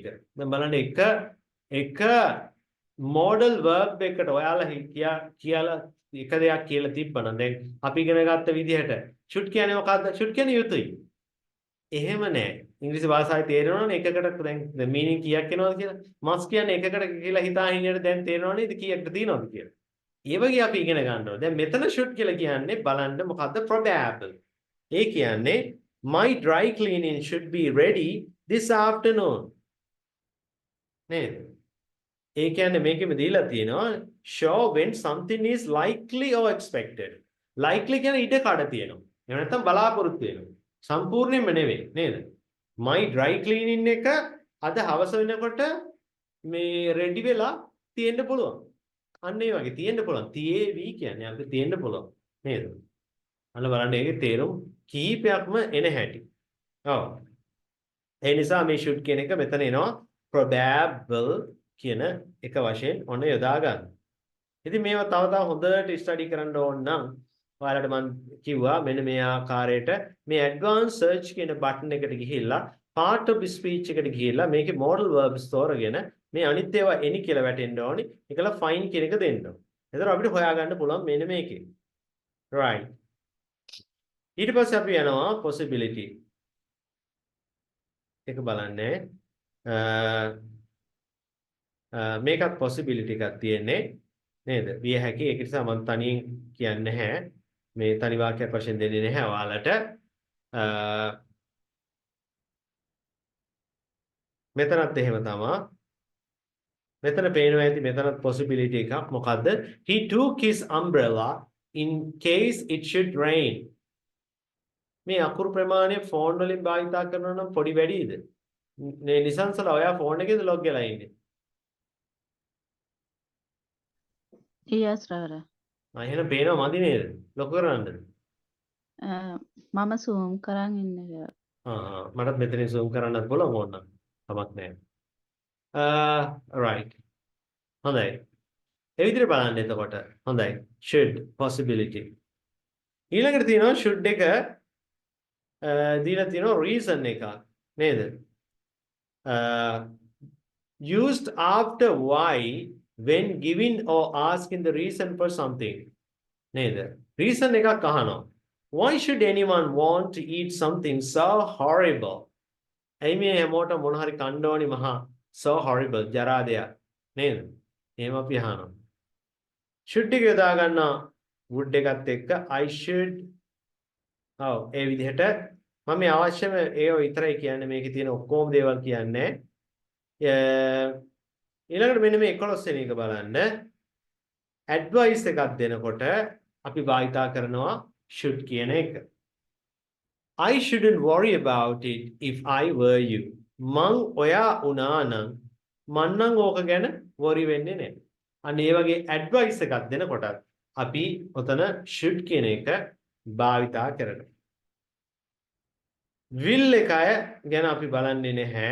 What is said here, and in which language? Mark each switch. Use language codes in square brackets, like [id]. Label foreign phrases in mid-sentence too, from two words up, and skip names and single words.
[si] දැන් බලන්න එක [en] modal verb [si] එකට ඔයාලා කියලා එක දෙයක් කියලා තිබ්බනම් දැන් අපි ඉගෙන ගත්ත විදිහට should කියන්නේ මොකද්ද? should කියන්නේ යුතුයි. එහෙම නෑ. ඉංග්‍රීසි භාෂාවේ තේරෙනවනේ එකකට දැන් meaning කීයක් එනවද කියලා. must කියන්නේ එකකට කියලා හිතා හිටියට දැන් තේරෙනව නේද කීයක්ද තියෙනවද කියලා. ඒ වගේ අපි ඉගෙන ගන්න ඕනේ. දැන් මෙතන should කියලා කියන්නේ බලන්න මොකද්ද? probable. ඒ කියන්නේ [en] my dry cleaning should be ready this afternoon. [si] නේද? ඒ කියන්නේ මේකෙම දීලා තියෙනවා [en] show when something is likely or expected. [si] likely කියන්නේ ඉඩ කඩ තියෙනවා. එහෙම නැත්නම් බලාපොරොත්තු වෙනවා. සම්පූර්ණයෙන්ම නෙවෙයි නේද? [en] my dry cleaning [si] එක අද හවස වෙනකොට මේ ready වෙලා තියෙන්න පුළුවන්. අන්න ඒ වගේ තියෙන්න පුළුවන්. තියේවි කියන්නේ අපිට තියෙන්න පුළුවන් නේද? අන්න බලන්න ඒකේ තේරුම් කීපයක්ම එන හැටි. ඔව්. ඒ නිසා මේ should කියන එක මෙතන එනවා probable කියන එක වශයෙන් ඔන්න යොදා ගන්න. ඉතින් මේවා තව හොඳට ස්ටඩි කරන්න ඕන නම් ඔයාලට මම කිව්වා මෙන්න මේ ආකාරයට මේ [en] advanced search [si] කියන බටන් එකට ගිහිල්ලා [en] part of speech [si] එකට ගිහිල්ලා මේකේ [en] modal verbs [si] තෝරගෙන මේ අනිත් ඒවා එනි කියලා වැටෙන්න ඕනි. ඒකලා find කියන එක දෙන්න ඕනි. එතකොට අපිට හොයාගන්න පුළුවන් මෙන්න මේකේ. right. ඊට පස්සේ අපි යනවා possibility. ඒක බලන්නේ. මේකත් possibility එකක් තියෙන්නේ නේද? විය හැකි. ඒක නිසා මම තනියෙන් කියන්නේ නැහැ. මේ තනි වාක්‍යයක් වශයෙන් දෙන්නේ නැහැ ඔයාලට. මෙතනත් එහෙම තමයි. මෙතන පේනවා ඇති මෙතනත් possibility එකක්. මොකද්ද? [en] He took his umbrella in case it should rain. [si] මේ අකුරු ප්‍රමාණය ෆෝන් වලින් භාවිතා කරනවා නම් පොඩි වැඩිද? මේ නිසංසලා ඔයා ෆෝන් එකේද ලොග් වෙලා ඉන්නේ? [en] Yes, Reverend. [si] එහෙනම් පේනවා මදි නේද? ලොකු කරන්නද? මම zoom කරන් ඉන්නේ Reverend. මටත් මෙතනින් zoom කරන්නත් බලමු ඕනනම්. කමක් නැහැ. right. හොඳයි. ඒ විදිහට බලන්න එතකොට. හොඳයි. [en] should possibility. [si] ඊළඟට තියෙනවා should එක දීලා තියෙනවා reason එකක් නේද? [en] Used after why when giving or asking the reason for something. [si] නේද? reason එකක් අහනවා. [en] Why should anyone want to eat something so horrible? [si] ඇයි මේ හැමෝටම මොන හරි කන්න ඕනි මහා [en] so horrible [si] ජරා දෙයක් නේද? එහෙම අපි අහනවා. should එක යොදා ගන්නවා would එකත් එක්ක [en] I should [si] ඔව් ඒ විදිහට මම මේ අවශ්‍යම ඒව විතරයි කියන්නේ මේකේ තියෙන ඔක්කොම දේවල් කියන්නේ. ඊළඟට මෙන්න මේ 11 වෙනි එක බලන්න. advice එකක් දෙනකොට අපි භාවිතා කරනවා should කියන එක. [en] I shouldn't worry about it if I were you. [si] මං ඔයා වුණා නම් මං නම් ඕක ගැන worry වෙන්නේ නැහැ. අන්න ඒ වගේ advice එකක් දෙනකොටත් අපි ඔතන should කියන එක භාවිතා කරනවා. will එක ගැන අපි බලන්නේ නැහැ.